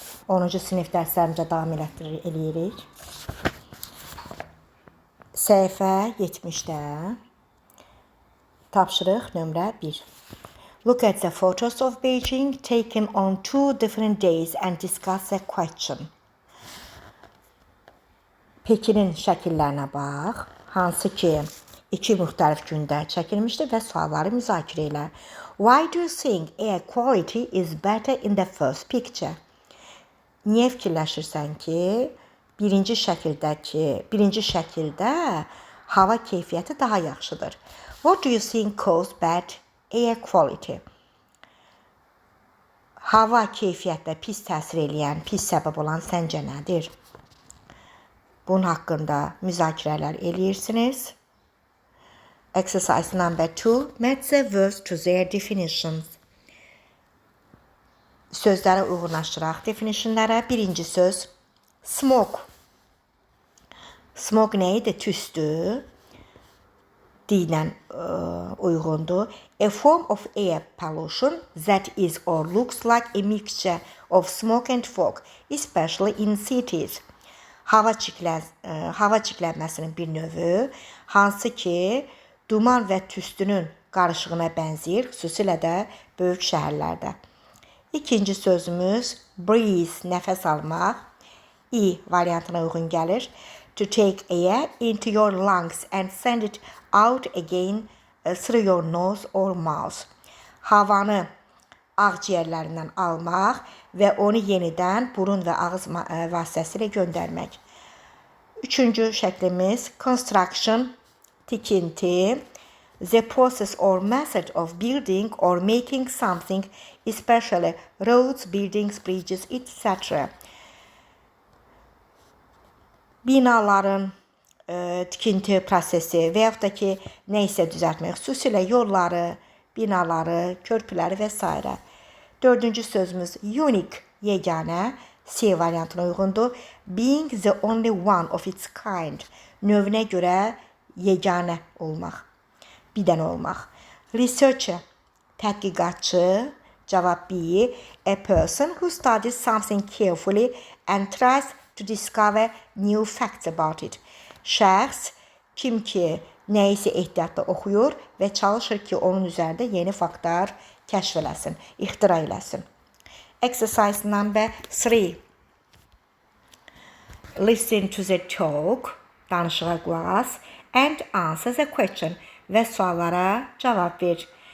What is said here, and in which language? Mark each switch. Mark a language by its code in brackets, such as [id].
[az] 10-cu sinif dərslərimizə davam eləyirik. Səhifə 70-də tapşırıq nömrə 1. [en] Look at the photos of Beijing taken on 2 different days and discuss a question. [az] Pekinin şəkillərinə bax, hansı ki 2 müxtəlif gündə çəkilmişdi və sualları müzakirə elə. [en] Why do you think air quality is better in the first picture? [az] Niyə fikirləşirsən ki, birinci şəkildə hava keyfiyyəti daha yaxşıdır? [en] What do you think causes bad air quality? [az] Hava keyfiyyətdə pis təsir eləyən, pis səbəb olan səncə nədir? Bunun haqqında müzakirələr eləyirsiniz. [en] Exercise number 2. Match the words to their definitions. [az] Sözləri uyğunlaşdıraq definitionlara. Birinci söz smoke. Smoke nə idi? Tüstü. Dillə uyğundur. [en] A form of air pollution that is or looks like a mixture of smoke and fog, especially in cities. [az] Hava çiklənməsinin bir növü, hansı ki duman və tüstünün qarışığına bənzəyir, xüsusilə də böyük şəhərlərdə. İkinci sözümüz breathe, nəfəs almaq. I variantına uyğun gəlir. [en] To take air into your lungs and send it out again through your nose or mouth. [az] Havanı ağciyərlərindən almaq və onu yenidən burun və ağız vasitəsilə göndərmək. Üçüncü şəklimiz construction, tikinti. [en] The process or method of building or making something, especially roads, buildings, bridges, etc. [az] Binaların tikinti prosesi və yaxud da ki, nə isə düzəltmək, xüsusilə yolları, binaları, körpüləri və s. Dördüncü sözümüz unique, yeganə, C variantına uyğundur. [en] Being the only one of its kind, [az] növünə görə yeganə olmaq, bir dənə olmaq. Researcher, tədqiqatçı, cavab B. [en] A person who studies something carefully and tries to discover new facts about it. [az] Şəxs, kim ki nəyisə ehtiyatla oxuyur və çalışır ki, onun üzərində yeni faktlar kəşf eləsin, ixtira eləsin. [en] Exercise number 3. Listen to the talk, [az] danışığa qulaq as, [en] and answer the question [az] və suallara cavab ver.